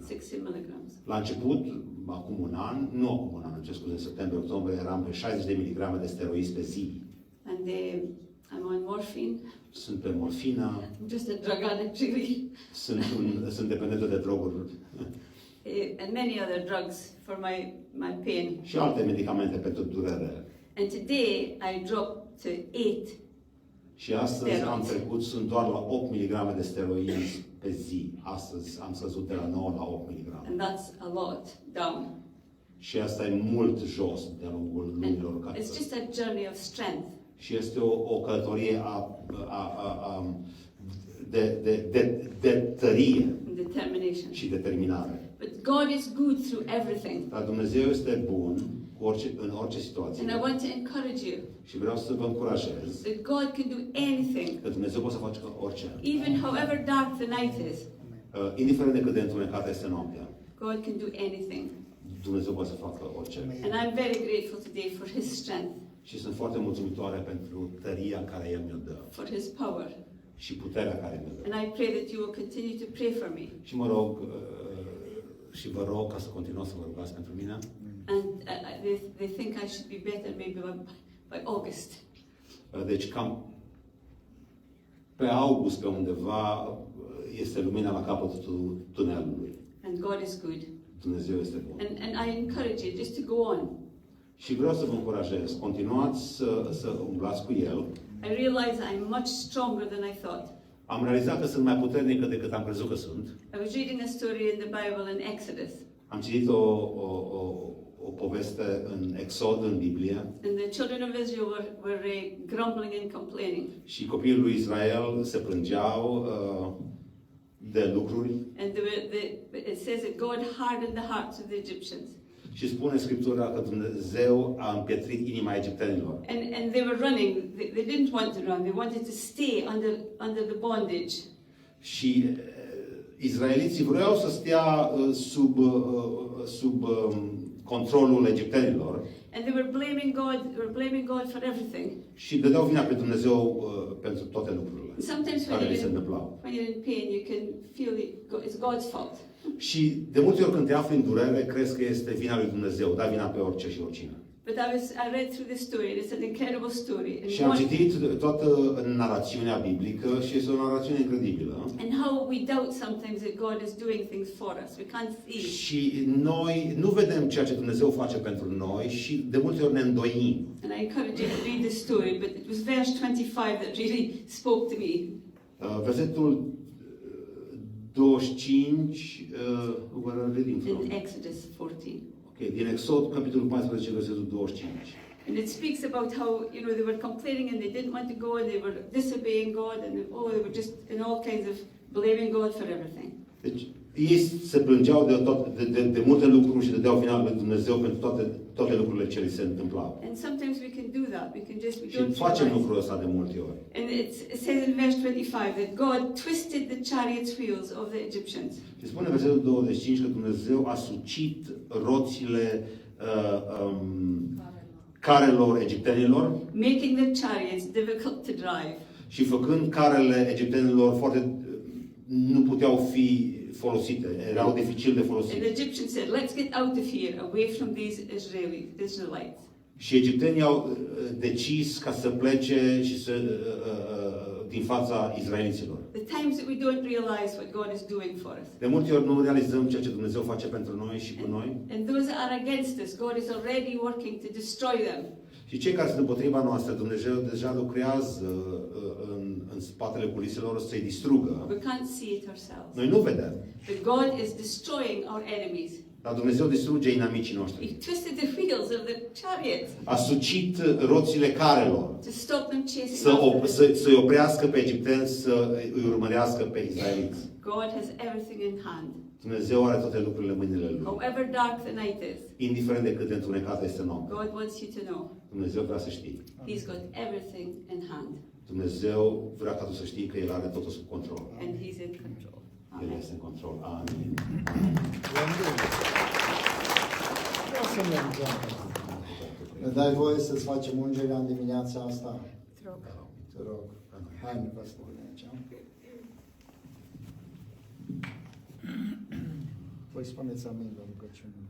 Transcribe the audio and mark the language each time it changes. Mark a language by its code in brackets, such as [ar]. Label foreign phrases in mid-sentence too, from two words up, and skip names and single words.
[ro] 60 milligrams. La început, acum un an, în septembrie-octombrie, eram pe 60 de miligrame de steroizi pe zi. [en] And I'm on morphine. [ro] Sunt pe morfină. [en] I'm just a drug addict, really. [ro] Sunt dependentă de droguri. [en] And many other drugs for my pain. [ro] Și alte medicamente pentru durere. [en] And today I dropped to 8. [ro] Și astăzi am trecut, sunt doar la 8 mg de steroizi pe zi. Astăzi am scăzut de la 9 la 8 mg. [en] And that's a lot down. [ro] Și asta e mult jos de-a lungul lunilor care. [en] It's just a journey of strength. [ro] Și este o călătorie de tărie Determination. și determinare. [en] But God is good through everything. [ro] Dar Dumnezeu este bun în orice situație. [en] And I want to encourage you [ro] Și vreau să vă încurajez [en] that God can do anything, [ro] că Dumnezeu poate să facă orice. [en] even however dark the night is. [ro] Indiferent de cât de întunecată este noaptea, [en] God can do anything. [ro] Dumnezeu poate să facă orice. [en] And I'm very grateful today for His strength, [ro] Și sunt foarte mulțumitoare pentru tăria care El mi-o dă [en] for His power. [ro] și puterea care mi-o dă. [en] And I pray that you will continue to pray for me. [ro] Și vă rog ca să continuați să vă rugați pentru mine. [en] And they think I should be better maybe by August. [ro] Deci cam pe august, pe undeva, este lumina la capătul tunelului. [en] And God is good. [ro] Dumnezeu este bun. [en] And I encourage you just to go on. [ro] Și vreau să vă încurajez, continuați să umblați cu El. [en] I realize I'm much stronger than I thought. [ro] Am realizat că sunt mai puternică decât am crezut că sunt. [en] I was reading a story in the Bible in Exodus. [ro] Am citit o poveste în Exod, în Biblie. [en] And the children of Israel were grumbling and complaining. [ro] Și copiii lui Israel se plângeau de lucruri. [en] And it says that God hardened the hearts of the Egyptians. [ro] Și spune Scriptura că Dumnezeu a împietrit inima egiptenilor. [en] And they were running. They didn't want to run. They wanted to stay under the bondage. [ro] Și izraeliții vreau să stea sub controlul egiptenilor. [en] And they were blaming God for everything. [ro] Și dădeau vina pe Dumnezeu pentru toate lucrurile Sometimes care li se întâmplau. [en] when you're in pain, you can feel it's God's fault. [ro] Și de multe ori când te afli în durere, crezi că este vina lui Dumnezeu, da vina pe orice și oricine. [en] But I read through the story. It's an incredible story. [ro] Și am citit toată narațiunea biblică și este o narațiune incredibilă. [en] And how we doubt sometimes that God is doing things for us. We can't see. [ro] Și noi nu vedem ceea ce Dumnezeu face pentru noi și de multe ori ne îndoim. [en] And I encourage you to read the story, but it was verse 25 that really spoke to me. Versetul 25, where are reading from? In Exodus 14. [ro] Okay, din Exod, capitolul 14, versetul 25. [en] And it speaks about how, they were complaining and they didn't want to go and they were disobeying God and they were just in all kinds of blaming God for everything. [ro] Deci, ei se plângeau de multe lucruri și dădeau vina lui Dumnezeu pentru toate lucrurile ce li se întâmplau. [en] And sometimes we can do that. We [ro] Și facem lucrul ăsta de multe ori. [en] And it says in verse 25 that God twisted the chariots' wheels of the Egyptians. [ro] Și spune versetul 25 că Dumnezeu a sucit roțile carelor egiptenilor, [en] making the chariots difficult to drive. [ro] Și făcând carele egiptenilor nu puteau fi folosite, erau dificil de folosit. [en] And the Egyptians said, "Let's get out of here, away from these Israelites." [ro] Și egiptenii au decis ca să plece și din fața izraeliților. [en] The times that we don't realize what God is doing for us. [ro] De multe ori nu realizăm ceea ce Dumnezeu face pentru noi și cu noi. [en] And those that are against us, God is already working to destroy them. [ro] Și cei care sunt împotriva noastră, Dumnezeu deja lucrează în spatele culiselor să-i distrugă. [en] We can't see it ourselves. [ro] Noi nu vedem. [en] But God is destroying our enemies. [ro] Dar Dumnezeu distruge inamicii noștri. [en] He twisted the wheels of the chariots [ro] A sucit roțile carelor [en] to stop them chasing [ro] să-i oprească pe egipteni, să îi urmărească pe israeliți. [en] God has everything in hand. [ro] Dumnezeu are toate lucrurile în mâinile Lui. [en] However dark the night is, [ro] Indiferent de cât de întunecată este noaptea. [en] God wants you to know [ro] Dumnezeu vrea să știi. [en] He's got everything in hand [ro] Dumnezeu vrea ca tu să știi că El are totul sub control. [en] and He's in control. [ro] El Amen. este în control. Amin. Vreau să mergem. Ne dai voie să-ți facem ungerea în dimineața asta? Te rog. Te rog. Hai, ne vă spune aici. Voi spuneți amin la rugăciunile.